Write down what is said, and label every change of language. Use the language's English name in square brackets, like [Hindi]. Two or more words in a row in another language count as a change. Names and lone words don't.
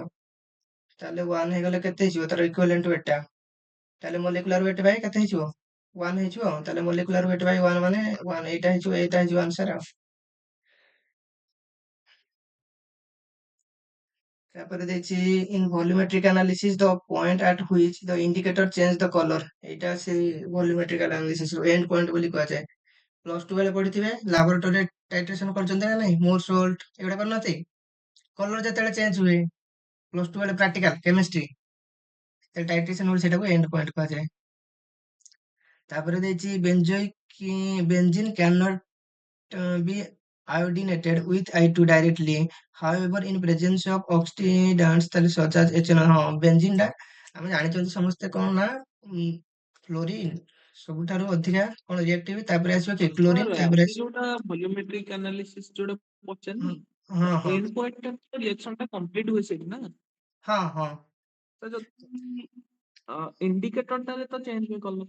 [Odia] ତାହେଲେ 1 ହେଇଗଲେ କେତେ ହେଇଯିବ ତାର [English] equivalent weight [Odia] ଟା। ତାହେଲେ [English] molecular weight by [Odia] କେତେ ହେଇଯିବ 1 ହେଇଯିବ। ତାହେଲେ [English] molecular weight by [Odia] 1 ମାନେ 1 ଏଇଟା ହେଇଯିବ ଆନ୍ସର ଆଉ। ତାପରେ ଦେଇଛି [English] in volumetric analysis the point at which the indicator change the color [Odia] ଏଇଟା ସେ [English] volumetric analysis ର end point [Odia] ବୋଲି କୁହାଯାଏ। ପ୍ଲସ ଟୁ ବେଳେ ପଢିଥିବେ [English] laboratory titration [Odia] କରିଛନ୍ତି ନା ନାହିଁ ମୋର୍ ସଲ୍ଟ ଏଗୁଡା କରିନଥିବେ। କଲର ଯେତେବେଳେ ଚେଞ୍ଜ ହୁଏ ପ୍ଲସ ଟୁ ବେଳେ [English] practical chemistry titration [Odia] ବୋଲି ସେଟାକୁ [English] end point [Odia] କୁହାଯାଏ। ତାପରେ ଦେଇଛି [English] benzene can not be iodinated with I2 directly however in presence of oxidants [Odia] ତାହେଲେ [English] such as ethanol [Odia] ହଁ ବେଞ୍ଜିନ୍ ଟା ଆମେ ଜାଣିଛନ୍ତି ସମସ୍ତେ କଣ ନା ଫ୍ଲୋରିନ୍ ସବୁଠାରୁ ଅଧିକା କଣ ରିଆକ୍ଟିଭ ତାପରେ ଆସିବ କି କ୍ଲୋରିନ୍ ସାର୍ ତାପରେ ସେ ଆସିବ ଯୋଉଟା [English] volumetric analysis [Odia] ଯୋଉଟା ହଁ ପଚାରିନି ହଁ ହଁ [English] end point [Odia] ଟା ରିଆକ୍ସନ ଟା କମ୍ପ୍ଲିଟ ହୁଏ ସେଇଠି ନା। ହଁ ହଁ ତ ଯଦି ଇଣ୍ଡିକେଟର ଟାରେ ତ ଚେଞ୍ଜ ହୁଏ କଲର।